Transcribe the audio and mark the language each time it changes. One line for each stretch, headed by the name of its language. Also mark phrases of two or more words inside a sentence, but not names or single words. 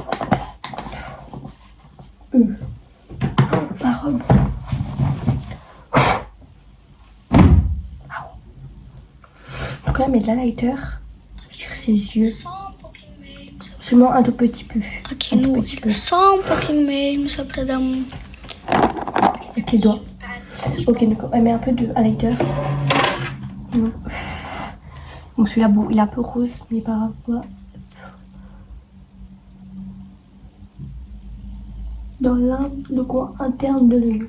French: Ma robe. Donc là, mettre de l'highlighter sur ses yeux. Seulement un tout petit peu.
Portuguese: Aqui
French: Un tout
Portuguese: no
French: petit peu.
Portuguese: olho. Só pouquinho mesmo, só pra dar
French: Avec les doigts. Ok, donc elle met un peu de highlighter. Donc celui-là, bon, il est un peu rose, mais pas grave. Voilà. Dans le coin interne de l'œil.